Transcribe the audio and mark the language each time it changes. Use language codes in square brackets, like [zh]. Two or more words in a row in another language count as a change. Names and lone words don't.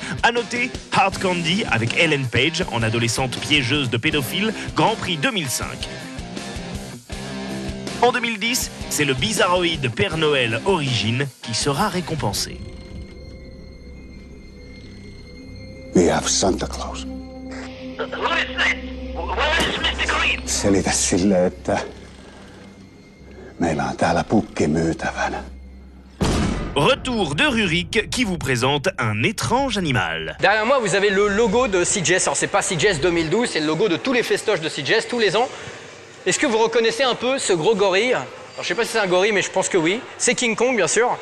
[fr] À noter Hard Candy avec Ellen Page, en adolescente piégeuse de pédophiles, Grand Prix 2005. En 2010, c'est le bizarroïde Père Noël Origine qui sera récompensé. [en] We have Santa Claus. [fi] Selitä sille, että meillä on täällä pukki myytävänä. [fr] Retour de Rurik qui vous présente un étrange animal. Derrière moi, vous avez le logo de Sitges. Alors, c'est pas Sitges 2012, c'est le logo de tous les festoches de Sitges, tous les ans. Est-ce que vous reconnaissez un peu ce gros gorille? Alors, je sais pas si c'est un gorille, mais je pense que oui. C'est King Kong, bien sûr.